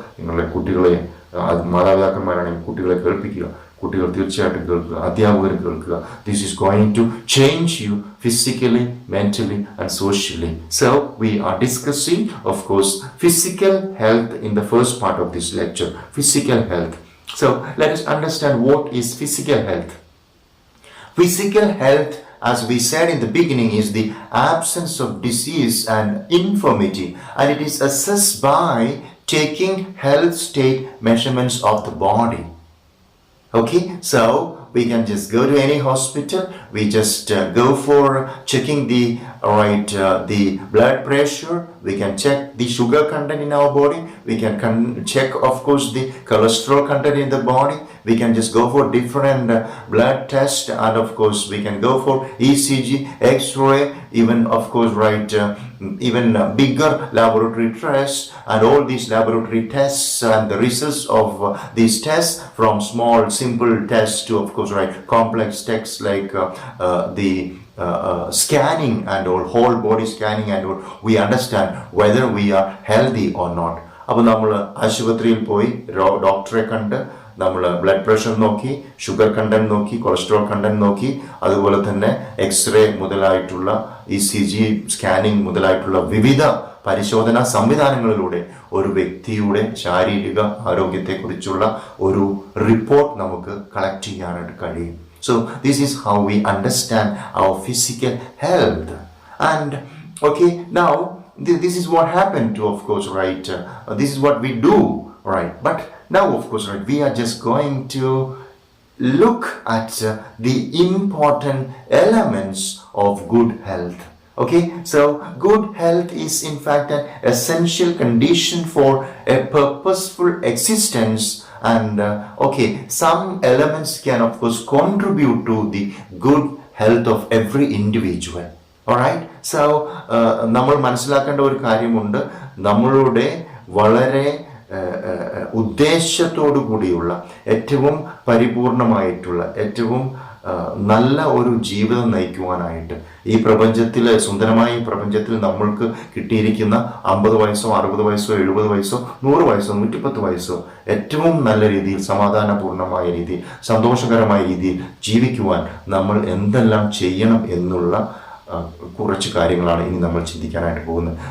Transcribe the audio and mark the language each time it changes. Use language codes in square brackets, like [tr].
[ml] നിങ്ങളുടെ കുട്ടികളെ മാതാപിതാക്കന്മാരാണെങ്കിൽ കുട്ടികളെ കേൾപ്പിക്കുക. കുട്ടികൾ തീർച്ചയായിട്ടും കേൾക്കുക, അധ്യാപകർ കേൾക്കുക. [en] This is going to change you physically, mentally and socially. So we are discussing of course physical health in the first part of this lecture. Physical health. So let us understand what is physical health. Physical health, as we said in the beginning, is the absence of disease and infirmity, and it is assessed by taking health state measurements of the body. Okay, so we can just go to any hospital. We just go for checking the the blood pressure. We can check the sugar content in our body. We can check, of course, the cholesterol content in the body. We can just go for different blood tests, and of course we can go for ECG, X-ray, even of course even bigger laboratory tests, and all these laboratory tests and the results of these tests, from small simple tests to of course complex tests like the scanning and all, whole body scanning and all, we understand whether we are healthy or not. [ml] അപ്പോൾ നമ്മൾ ആശുപത്രിയിൽ പോയി ഡോക്ടറെ കണ്ട് നമ്മൾ blood pressure നോക്കി, sugar content നോക്കി, cholesterol content നോക്കി, അതുപോലെ തന്നെ എക്സ്റേ മുതലായിട്ടുള്ള ECG സ്കാനിങ് മുതലായിട്ടുള്ള വിവിധ പരിശോധനാ സംവിധാനങ്ങളിലൂടെ ഒരു വ്യക്തിയുടെ ശാരീരിക ആരോഗ്യത്തെക്കുറിച്ചുള്ള ഒരു റിപ്പോർട്ട് നമുക്ക് കളക്ട് ചെയ്യാനായിട്ട് കഴിയും. [en] So this is how we understand our physical health. And okay, now this is what happened to, of course, this is what we do, right? But now, of course, we are just going to look at the important elements of good health. Okay, so good health is in fact an essential condition for a purposeful existence. And some elements can of course contribute to the good health of every individual. [ml] Alright, so നമ്മൾ മനസ്സിലാക്കേണ്ട ഒരു കാര്യമുണ്ട്. നമ്മളുടെ വളരെ ഉദ്ദേശത്തോടു കൂടിയുള്ള ഏറ്റവും പരിപൂർണമായിട്ടുള്ള ഏറ്റവും നല്ല ഒരു ജീവിതം നയിക്കുവാനായിട്ട് ഈ പ്രപഞ്ചത്തിൽ, സുന്ദരമായ ഈ പ്രപഞ്ചത്തിൽ നമ്മൾക്ക് കിട്ടിയിരിക്കുന്ന 50 വയസ്സോ 60 വയസ്സോ 70 വയസ്സോ 100 വയസ്സോ 110 വയസ്സോ ഏറ്റവും നല്ല രീതിയിൽ, സമാധാനപൂർണമായ രീതിയിൽ, സന്തോഷകരമായ രീതിയിൽ ജീവിക്കുവാൻ നമ്മൾ എന്തെല്ലാം ചെയ്യണം എന്നുള്ള കുറച്ച് കാര്യങ്ങളാണ് ഇനി നമ്മൾ ചിന്തിക്കാനായിട്ട് പോകുന്നത്.